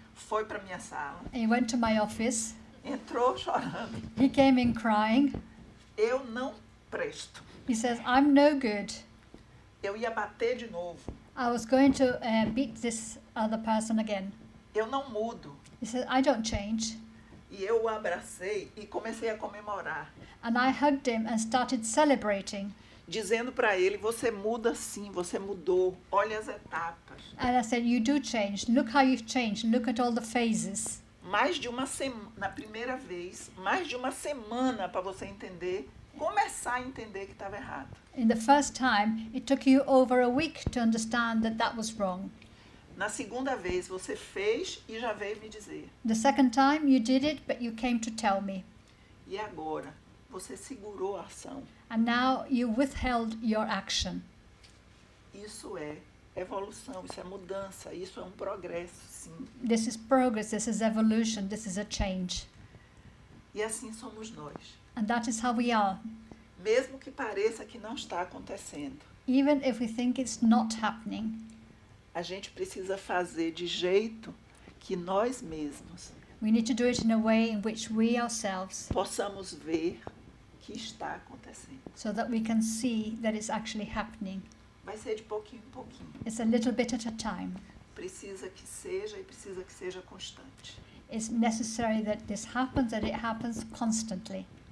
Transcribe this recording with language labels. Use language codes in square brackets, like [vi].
[pt] foi para minha sala, [en] And he went to my office. [pt] entrou chorando. [en] He came in crying. [pt] Eu não presto. [en] He says, I'm no good. [pt] Eu ia bater de novo. [en] I was going to beat this other person again. [pt] Eu não mudo. [en] He said, I don't change. [pt] E eu o abracei e comecei a comemorar, [en] And I hugged him and started celebrating. [pt] dizendo para ele, você muda sim, você mudou. Olha as etapas. [en] And I said, you do change. Look how you've changed. Look at all the phases. [pt] Mais de uma semana, na primeira vez, mais de uma semana para você entender, começar a entender que estava errado. [en] In the first time, it took you over a week to understand that that was wrong. [pt] Na segunda vez, você fez e já veio me dizer. [en] The second time, you did it, but you came to tell me. [pt] E agora, você segurou a ação. [en] And now you withheld your action. [pt] Isso é evolução, isso é mudança, isso é um progresso, sim. [en] This is progress, this is evolution, this is a change. [pt] E assim somos nós. [en] And that is how we are. [pt] Mesmo que pareça que não está acontecendo, [en] Even if we think it's not happening, [pt] a gente precisa fazer de jeito que nós mesmos [en] we need to do it in a way in which we ourselves, [pt] possamos ver que está acontecendo. [en] so that we can see that it's actually happening. [pt] Vai ser de pouquinho em pouquinho. [en] It's a little bit at a time. [pt] Precisa que seja e precisa que seja constante. [en] It's necessary that this happens, that it happens constantly.